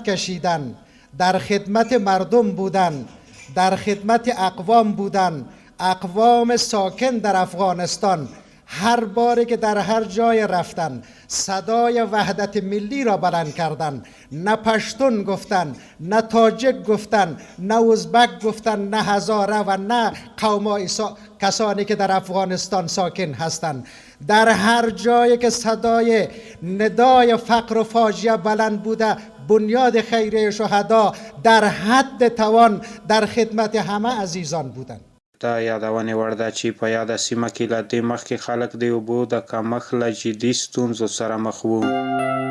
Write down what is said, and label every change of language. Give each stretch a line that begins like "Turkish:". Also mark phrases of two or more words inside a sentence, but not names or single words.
Persian: کشیدن، در خدمت مردم بودن، در خدمت اقوام بودن، اقوام ساکن در افغانستان، هر باری که در هر جای رفتن صدای وحدت ملی را بلند کردن، نه پشتون گفتن، نه تاجک گفتن، نه ازبک گفتن، نه هزاره و نه قومای کسانی که در افغانستان ساکن هستند. در هر جایی که صدای ندای فقر و فاجعه بلند بوده، بنیاد خیریه شهدا در حد توان در خدمت همه عزیزان بودند.
Pashto: د یادونې وړ ده چې په یاده سیمه کې له دې مخکې خلک د اوبو د کمښت له جدي ستونزو سره مخ وو.